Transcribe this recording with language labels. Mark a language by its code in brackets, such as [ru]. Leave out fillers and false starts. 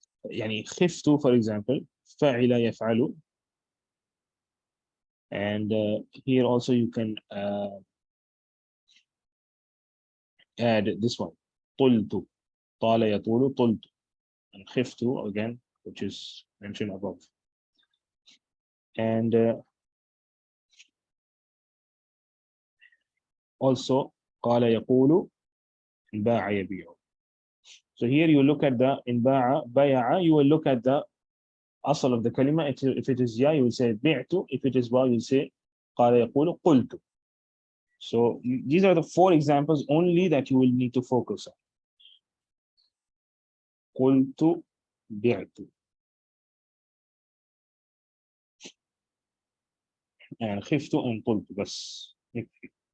[en] يعني خفت, for example, فعل يفعل, and here also you can add this one, طلت, [ar] طال يطول, [en] طلت, and خفت again, which is mentioned above. And also قال يقول, باع يبيع. So here you look at the in باع بايع, you will look at the asl of the kalima. If it is ya, you will say bi'tu. If it is wa, you will say [ar] قال يقول قلت. [en] So these are the 4 examples only that you will need to focus on. [ar] قلت بعت, and خفت and قلت, بس يكفي.